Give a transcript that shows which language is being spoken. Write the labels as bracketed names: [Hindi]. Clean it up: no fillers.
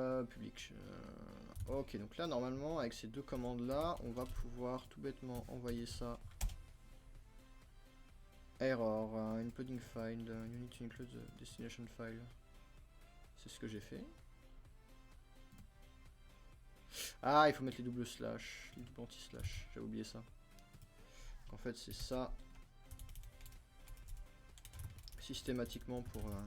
[French] Public. Ok, donc là normalement avec ces deux commandes là, on va pouvoir tout bêtement envoyer ça. [English] Error, including file, you need to include the destination file. [French] C'est ce que j'ai fait. Ah, il faut mettre les doubles slash, les doubles anti-slash, j'ai oublié ça. En fait c'est ça. Systématiquement pour...